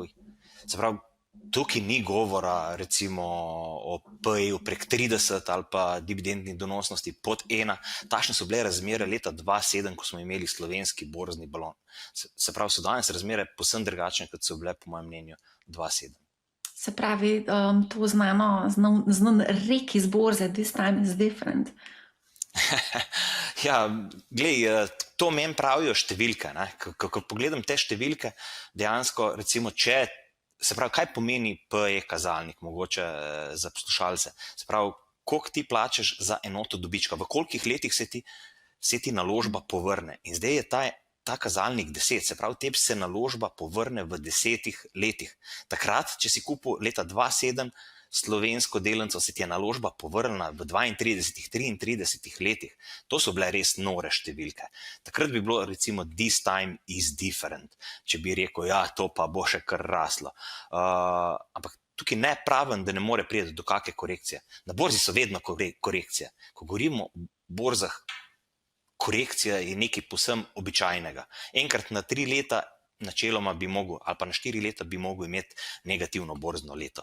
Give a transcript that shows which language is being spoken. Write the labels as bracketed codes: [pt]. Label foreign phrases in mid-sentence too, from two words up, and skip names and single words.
[sl] Se pravi, tukaj ni govora recimo o PE-ju prek 30 ali pa dividendni donosnosti pod 1. Tašne so bile razmere leta 2007, ko smo imeli slovenski borzni balon. Se pravi, so danes razmere povsem drugačne, kot so bile po mojem mnenju 2007. Se pravi, to znan rek iz borze, [en] this time is different. [sl] Ja, glej, to meni pravijo številke. Ko pogledam te številke, dejansko recimo, se pravi, kaj pomeni PE kazalnik, mogoče za poslušalce? Se pravi, koliko ti plačaš za enoto dobička, v kolikih letih se ti naložba povrne. In zdaj je ta kazalnik 10, se pravi, tebi se naložba povrne v 10 letih. Takrat, če si kupil leta 2007 slovensko delnico, se ti je naložba povrnila v 32-33 letih. To so bile res nore številke. Takrat bi bilo recimo [en] this time is different, [sl] če bi rekel, ja, to pa bo še kar raslo. Ampak tukaj ne pravim, da ne more priti do kakšne korekcije. Na borzi so vedno korekcije. Ko govorimo o borzah, korekcija je nekaj povsem običajnega. Enkrat na 3 leta načeloma bi mogel, ali pa na 4 leta bi mogel imeti negativno borzno leto.